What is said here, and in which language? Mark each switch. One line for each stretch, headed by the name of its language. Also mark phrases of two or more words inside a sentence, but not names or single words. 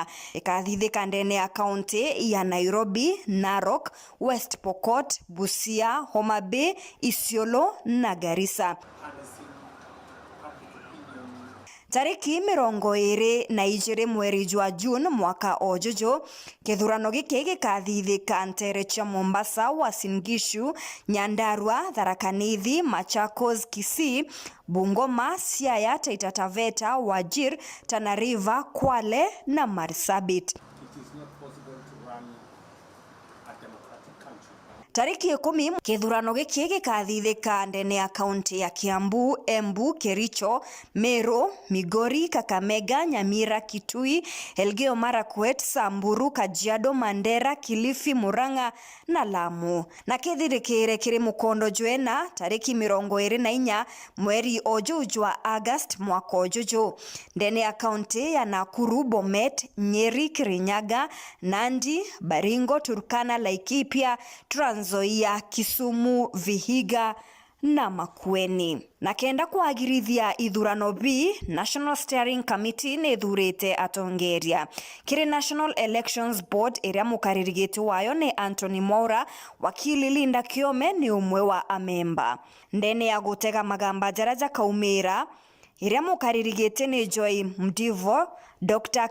Meru: Ikathithika ndene ya county ya Nairobi, Narok, West Pokot, Busia, Homa Bay, Isiolo na Garissa. Tariki 22 mweri jwa June mwaka ojojo kithurano giki gikathithika ntere cha Mombasa, Uasin Gishu, Nyandarua, Tharaka Nithi, Machakos, Kisii, Bungoma, Siaya, Taita Taveta, Wajir, Tana River, Kwale na Marsabit. Tariki 10 kithurano giki gikathithika ndene ya kaunti ya Kiambu, Embu, Kericho, Meru, Migori, Kakamega, Nyamira, Kitui, Elgeyo Marakwet, Samburu, Kajiado, Mandera, Kilifi, Murang'a na Lamu. Na kithirikire kiri mukondo jwena tariki 24 mweri ojo jwa August mwaka ojojo ndene ya kaunti ya Nakuru, Bomet, Nyeri, Kirinyaga, Nandi, Baringo, Turkana, Laikipia, Trans Nzoia, Kisumu, Vihiga na Makueni. Na kenda kuagirithia ithurano B, National Steering Committee ne thurite atongeria. Kiri National Elections Board iria mukaririgiti wayo ni Anthony Maura, wakili Linda Kiome ni umwe wa amemba. Ndene ya gutega magamba jaraja kaumira iria mukaririgiti ni Joy Mdivo, Dr.